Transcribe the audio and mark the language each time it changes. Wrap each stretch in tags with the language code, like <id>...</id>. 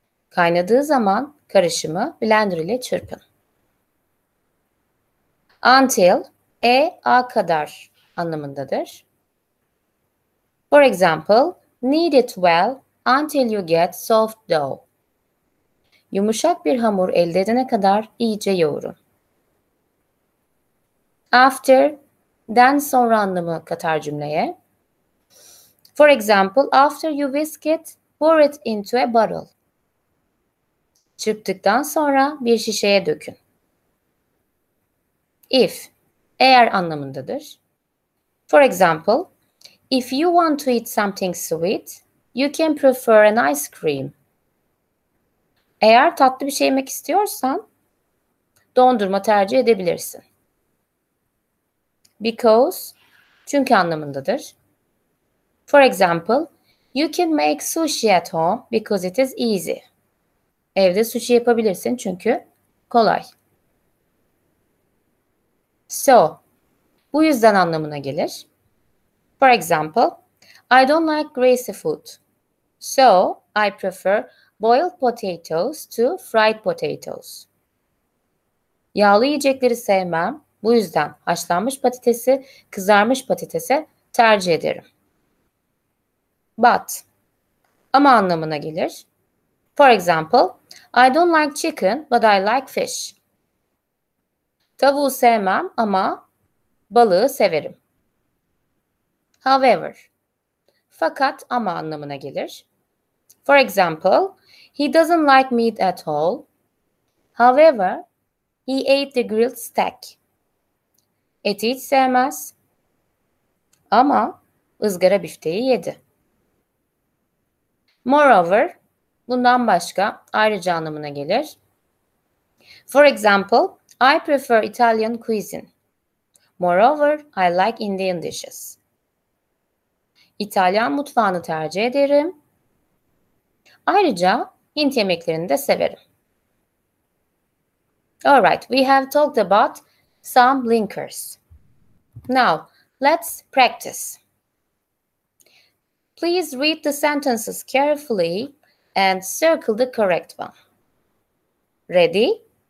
<tr>Kaynadığı zaman karışımı blender ile çırpın. Until, a kadar anlamındadır.</tr> <en>For example, knead it well until you get soft dough.</en> <tr>Yumuşak bir hamur elde edene kadar iyice yoğurun. After, den sonra anlamı katar cümleye.</tr> <en>For example, after you whisk it, pour it into a bottle.</en> <tr>Çırptıktan sonra bir şişeye dökün. If, eğer anlamındadır.</tr> <en>For example, if you want to eat something sweet, you can prefer an ice cream.</en> <tr>Eğer tatlı bir şey yemek istiyorsan, dondurma tercih edebilirsin. Because, çünkü anlamındadır.</tr> <en>For example, you can make sushi at home because it is easy.</en> <tr>Evde sushi yapabilirsin çünkü kolay. So, bu yüzden anlamına gelir.</tr> <en>For example, I don't like greasy food. So, I prefer boiled potatoes to fried potatoes.</en> <tr>Yağlı yiyecekleri sevmem. Bu yüzden haşlanmış patatesi kızarmış patatese tercih ederim. But, ama anlamına gelir.</tr> <en>For example, I don't like chicken but I like fish.</en> <tr>Tavuğu sevmem ama balığı severim. However, fakat ama anlamına gelir.</tr> <en>For example, he doesn't like meat at all. However, he ate the grilled steak.</en> <tr>Eti hiç sevmez ama ızgara bifteği yedi. Moreover, bundan başka, ayrıca anlamına gelir.</tr> <en>For example, I prefer Italian cuisine. Moreover, I like Indian dishes.</en> <tr>İtalyan mutfağını tercih ederim. Ayrıca Hint yemeklerini de severim.</tr> <en>Alright, we have talked about some blinkers. Now, let's practice. Please read the sentences carefully and circle the correct one. Ready?</en>